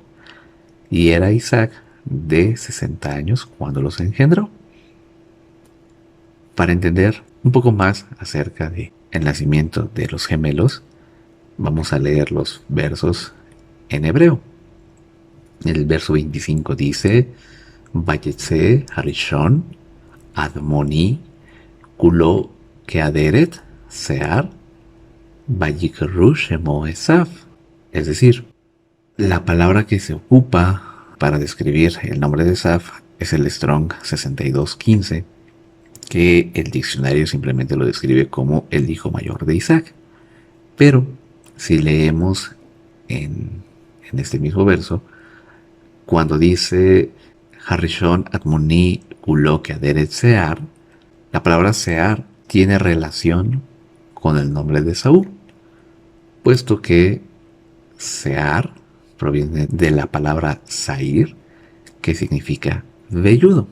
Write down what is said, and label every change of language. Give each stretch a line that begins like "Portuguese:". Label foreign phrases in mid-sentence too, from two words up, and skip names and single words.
Spanish: Y era Isaac de 60 años cuando los engendró. Para entender un poco más acerca del nacimiento de los gemelos, vamos a leer los versos en hebreo. El verso 25 dice:
Hebrew: ויצא הראשון אדמוני כלו כאדרת שער ויקראו שמו עשו.
Spanish: Es decir, la palabra que se ocupa para describir el nombre de Esav es el Strong 6215, que el diccionario simplemente lo describe como el hijo mayor de Isaac. Pero si leemos en este mismo verso, cuando dice
Hebrew: הראשון אדמוני כלו כאדרת שער,
Spanish: la palabra Sear tiene relación con el nombre de Saúl, puesto que Sear proviene de la palabra Sair, que significa velludo.